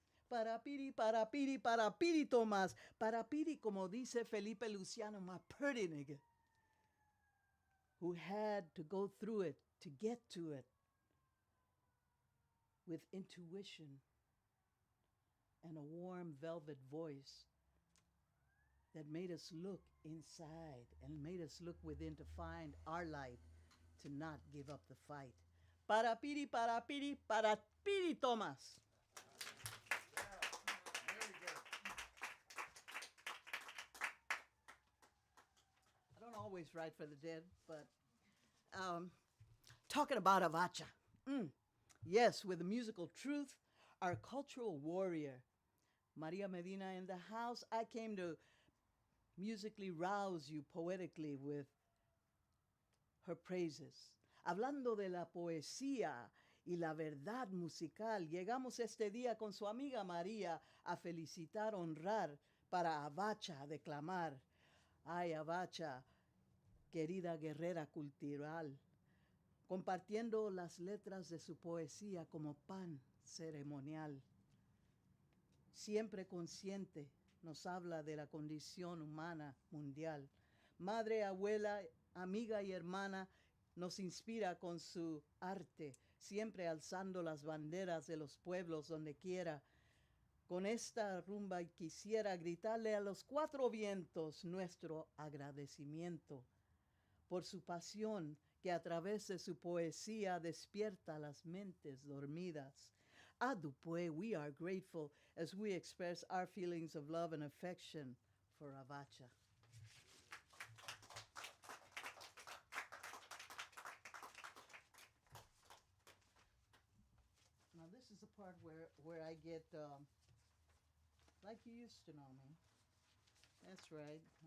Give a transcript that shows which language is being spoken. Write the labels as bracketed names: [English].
[Spanish] Para Piri, para Piri, para Piri Tomás, para Piri, como dice Felipe Luciano, [English] my pretty nigga, who had to go through it to get to it with intuition and a warm velvet voice that made us look inside and made us look within to find our light, to not give up the fight. [Spanish] Para Piri, para Piri, para Piri Tomás. [English] I don't always write for the dead, but talking about Avacha. Yes, with the musical truth, our cultural warrior, Maria Medina in the house. I came to musically rouse you poetically with her praises. [Spanish] Hablando de la poesía y la verdad musical, llegamos este día con su amiga María a felicitar, honrar, para Avacha a declamar. Ay, Avacha, querida guerrera cultural, compartiendo las letras de su poesía como pan ceremonial. Siempre consciente, nos habla de la condición humana mundial. Madre, abuela, amiga y hermana, nos inspira con su arte, siempre alzando las banderas de los pueblos donde quiera. Con esta rumba quisiera gritarle a los cuatro vientos nuestro agradecimiento por su pasión que a través de su poesía despierta las mentes dormidas. [English] A Dupuy, we are grateful as we express our feelings of love and affection for Avacha. Now this is the part where I get, like you used to know me. That's right.